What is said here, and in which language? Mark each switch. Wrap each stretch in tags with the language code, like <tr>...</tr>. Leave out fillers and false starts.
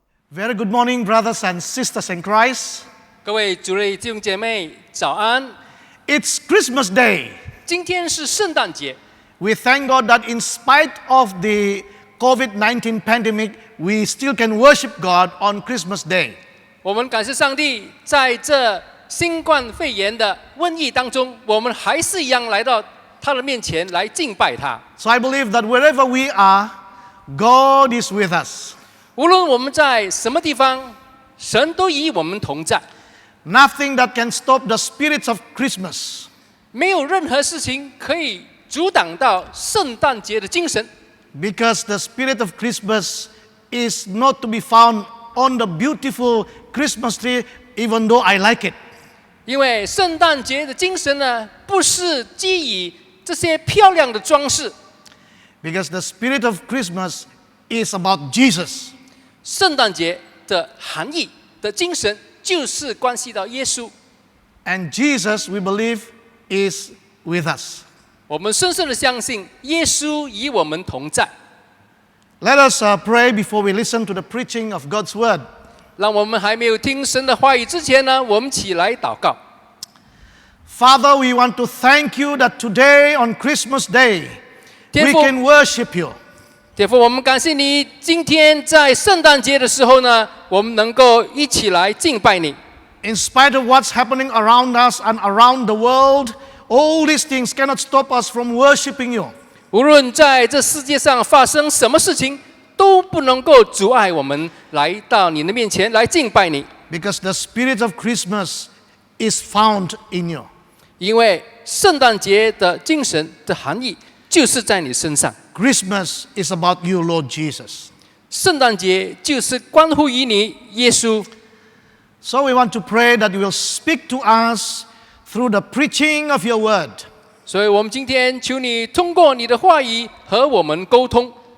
<en>Very good morning, brothers and sisters in Christ.</en> <zh>各位主内弟兄姐妹，早安！</zh> <en>It's Christmas Day.</en> <zh>今天是圣诞节，</zh> <en>We thank God that in spite of the COVID-19 pandemic, we still can worship God on Christmas Day.</en> <zh>我们感谢上帝，在这新冠肺炎的瘟疫当中，我们还是一样来到他的面前来敬拜他。</zh> <en>So I believe that wherever we are, God is with us.</en> <zh>无论我们在什么地方，神都与我们同在。</zh> <en>Nothing that can stop the spirits of Christmas.</en> <zh>没有任何事情可以阻挡到圣诞节的精神，</zh> <en>Because the spirit of Christmas is not to be found on the beautiful Christmas tree, even though I like it.</en> <zh>因为圣诞节的精神呢，不是基于这些漂亮的装饰，</zh> <en>Because the spirit of Christmas is about Jesus.</en> <zh>圣诞节的含义的精神就是关系到耶稣。</zh> <en>And Jesus, we believe, is with us.</en> <zh>我们深深的相信耶稣与我们同在。</zh> <en>Let us pray before we listen to the preaching of God's word.</en> <zh>让我们还没有听神的话语之前呢，我们起来祷告。</zh> <en>Father, we want to thank you that today on Christmas Day, we</en> <zh>天父，</zh> <en>can worship you.</en> <zh>天父，我们感谢你，今天在圣诞节的时候呢，我们能够一起来敬拜你。</zh> <en>In spite of what's happening around us and around the world, all these things cannot stop us from worshiping you.</en> <zh>无论在这世界上发生什么事情，都不能够阻碍我们来到你的面前来敬拜你，</zh> <en>Because the spirit of Christmas is found in you.</en> <zh>因为圣诞节的精神的含义就是在你身上。</zh> <en>Christmas is about you, Lord Jesus.</en> <zh>圣诞节就是关乎于你，耶稣。</zh> <en>So we want to pray that you will speak to us through the preaching of your word.</en> <zh>所以我们今天求你通过你的话语和我们沟通，</zh>